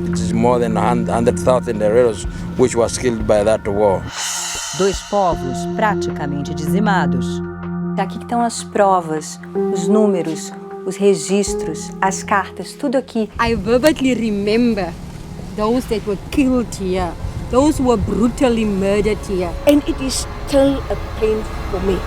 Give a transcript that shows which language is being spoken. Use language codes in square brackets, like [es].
[en] It's more than 100,000 guerrillas which was killed by that war. [pt] 2 povos praticamente dizimados. Aqui que estão as provas, os números, os registros, as cartas, tudo aqui. [en] I vividly remember those that were killed here, those who were brutally murdered here, and it is still a pain for me.